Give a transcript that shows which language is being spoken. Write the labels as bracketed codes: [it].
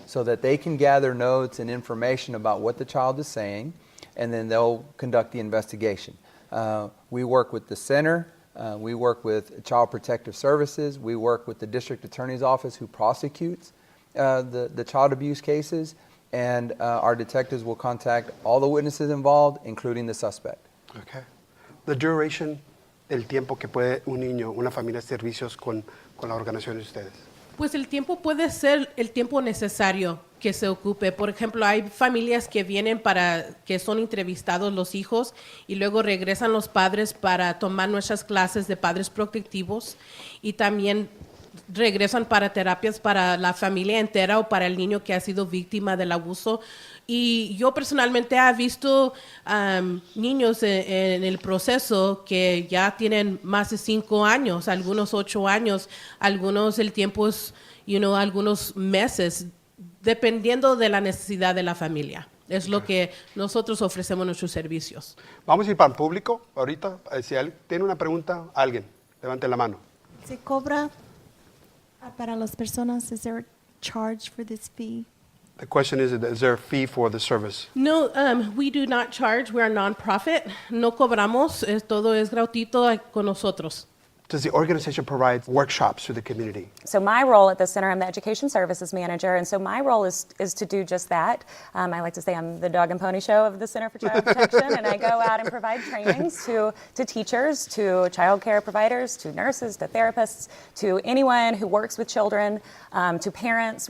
[en] So that they can gather notes and information about what the child is saying, and then they'll conduct the investigation. We work with the center, we work with Child Protective Services, we work with the District Attorney's Office who prosecutes the child abuse cases, and our detectives will contact all the witnesses involved, including the suspect. Okay. The duration, [es] el tiempo que puede un niño, una familia de servicios con la organización de ustedes. Pues el tiempo puede ser el tiempo necesario que se ocupe. Por ejemplo, hay familias que vienen para que son entrevistados los hijos y luego regresan los padres para tomar nuestras clases de padres protectivos y también regresan para terapias para la familia entera o para el niño que ha sido víctima del abuso. Y yo personalmente he visto niños en el proceso que ya tienen más de 5 años, algunos 8 años, algunos el tiempo es, algunos meses, dependiendo de la necesidad de la familia. Es lo que nosotros ofrecemos nuestros servicios. Vamos a ir para el público ahorita. Si alguien tiene una pregunta, alguien, levante la mano. ¿Se cobra para las personas? [en] Is there a charge for this fee? The question is there a fee for the service? No, we do not charge. We are a non-profit. [es] No cobramos. Todo es gratuito con nosotros. [en] Does the organization provide workshops to the community? So my role at the center, I'm the education services manager, and so my role is to do just that. I like to say I'm the dog and pony show of the Center for Child Protection, and I go out and provide trainings to teachers, to child care providers, to nurses, to therapists, to anyone who works with children, to parents.